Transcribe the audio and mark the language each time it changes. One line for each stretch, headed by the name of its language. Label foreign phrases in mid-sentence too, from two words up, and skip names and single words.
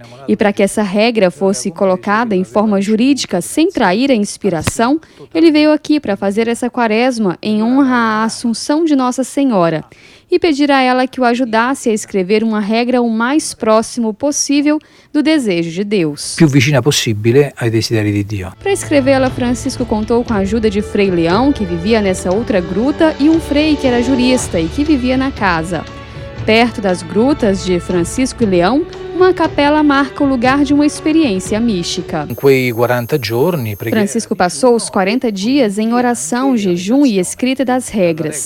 Portuguese: E para que essa regra fosse colocada em forma jurídica sem trair a inspiração, ele veio aqui para fazer essa quaresma em honra à Assunção de Nossa Senhora e pedir a ela que o ajudasse a escrever uma regra o mais próximo possível do desejo de Deus.
Italian: Più vicina possibile ai desideri di Dio.
Portuguese: Para escrevê-la, Francisco contou com a ajuda de Frei Leão, que vivia nessa outra gruta, e um frei que era jurista e que vivia na casa. Perto das grutas de Francisco e Leão, uma capela marca o lugar de uma experiência mística. Francisco passou os 40 dias em oração, jejum e escrita das regras.